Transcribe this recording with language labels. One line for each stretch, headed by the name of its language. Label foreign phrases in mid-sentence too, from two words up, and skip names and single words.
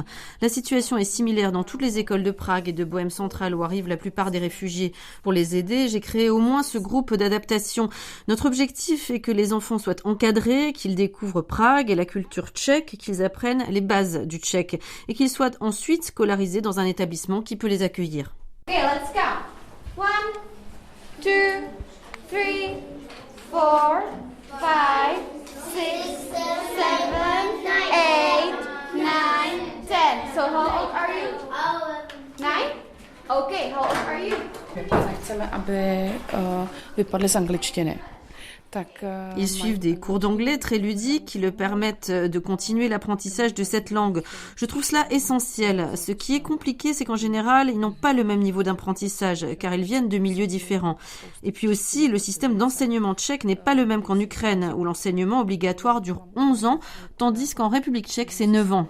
French: La situation est similaire dans toutes les écoles de Prague et de Bohême centrale où arrivent la plupart des réfugiés. Pour les aider, j'ai créé au moins ce groupe d'adaptation. Notre objectif est que les enfants soient encadrés, qu'ils découvrent Prague et la culture tchèque, qu'ils apprennent les bases du tchèque et qu'ils soient ensuite scolarisés dans un établissement qui peut les accueillir.
English: Okay, let's count. 1, 2, 3, 4, 5, 6, 7, 8, 9, 10. So how old are you? 9? Okay, how old are you?
Czech: Chceme, aby vypadli z angličtiny.
French: Ils suivent des cours d'anglais très ludiques qui leur permettent de continuer l'apprentissage de cette langue. Je trouve cela essentiel. Ce qui est compliqué, c'est qu'en général, ils n'ont pas le même niveau d'apprentissage, car ils viennent de milieux différents. Et puis aussi, le système d'enseignement tchèque n'est pas le même qu'en Ukraine, où l'enseignement obligatoire dure 11 ans, tandis qu'en République tchèque, c'est 9 ans.